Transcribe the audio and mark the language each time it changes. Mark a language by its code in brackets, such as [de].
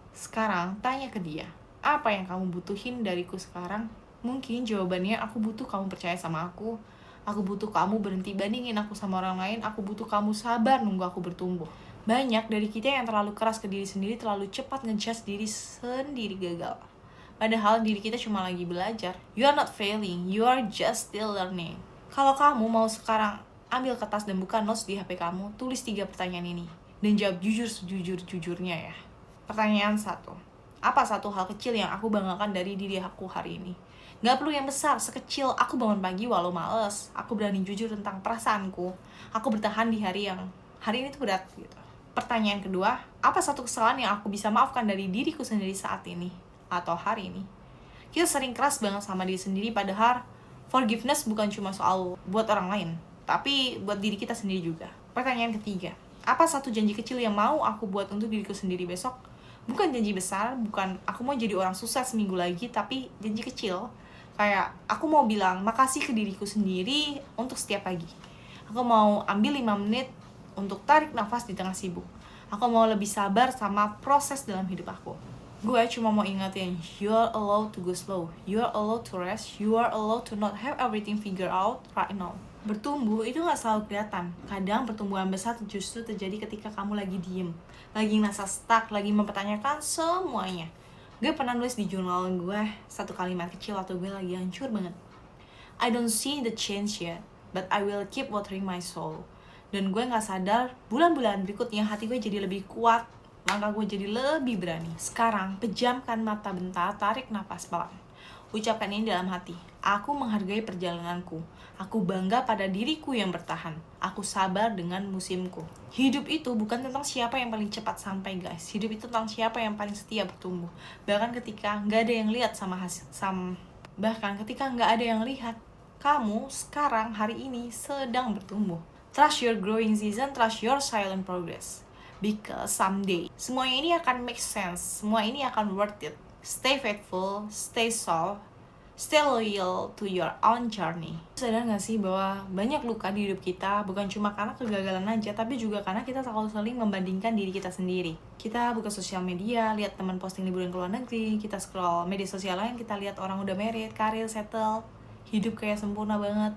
[id] Sekarang, tanya ke dia, apa yang kamu butuhin dariku sekarang? Mungkin jawabannya, aku butuh kamu percaya sama aku butuh kamu berhenti bandingin aku sama orang lain, aku butuh kamu sabar nunggu aku bertumbuh. Banyak dari kita yang terlalu keras ke diri sendiri, terlalu cepat ngejudge diri sendiri gagal. Padahal diri kita cuma lagi belajar. [en] You are not failing, you are just still learning. [id] Kalau kamu mau sekarang ambil kertas dan buka notes di HP kamu, tulis 3 pertanyaan ini. Dan jawab jujur sejujur-jujurnya ya. Pertanyaan 1. Apa satu hal kecil yang aku banggakan dari diri aku hari ini? Gak perlu yang besar, sekecil aku bangun pagi walau males. Aku berani jujur tentang perasaanku. Aku bertahan di hari ini tuh berat gitu. Pertanyaan kedua, apa satu kesalahan yang aku bisa maafkan dari diriku sendiri saat ini? Atau hari ini? Kita sering keras banget sama diri sendiri, padahal forgiveness bukan cuma soal buat orang lain, tapi buat diri kita sendiri juga. Pertanyaan ketiga, apa satu janji kecil yang mau aku buat untuk diriku sendiri besok? Bukan janji besar, bukan aku mau jadi orang sukses seminggu lagi, tapi janji kecil. Kayak aku mau bilang makasih ke diriku sendiri untuk setiap pagi. Aku mau ambil 5 menit untuk tarik nafas di tengah sibuk. Aku mau lebih sabar sama proses dalam hidup aku. Gue cuma mau ingetin, [en] you are allowed to go slow, you are allowed to rest, you are allowed to not have everything figured out right now. [id] Bertumbuh itu gak selalu kelihatan. Kadang pertumbuhan besar justru terjadi ketika kamu lagi diem, lagi ngerasa stuck, lagi mempertanyakan semuanya. Gue pernah nulis di jurnal gue satu kalimat kecil waktu gue lagi hancur banget. [en] I don't see the change yet, but I will keep watering my soul. [id] Dan gue gak sadar, bulan-bulan berikutnya hati gue jadi lebih kuat, langkah gue jadi lebih berani. Sekarang, pejamkan mata bentar, tarik nafas pelan. Ucapkan ini dalam hati. Aku menghargai perjalananku. Aku bangga pada diriku yang bertahan. Aku sabar dengan musimku. Hidup itu bukan tentang siapa yang paling cepat sampai, guys. Hidup itu tentang siapa yang paling setia bertumbuh. Bahkan ketika nggak ada yang lihat bahkan ketika nggak ada yang lihat, kamu sekarang hari ini sedang bertumbuh. [en] Trust your growing season, trust your silent progress. Because someday, [id] semuanya ini akan [en] make sense, [id] semua ini akan [en] worth it. Stay faithful, stay soft, stay loyal to your own journey. [id] Sadar gak sih bahwa banyak luka di hidup kita bukan cuma karena kegagalan aja, tapi juga karena kita selalu saling membandingkan diri kita sendiri. Kita buka sosial media, lihat teman posting liburan ke luar negeri, kita scroll media sosial lain, kita lihat orang udah married, karir, settle, hidup kayak sempurna banget.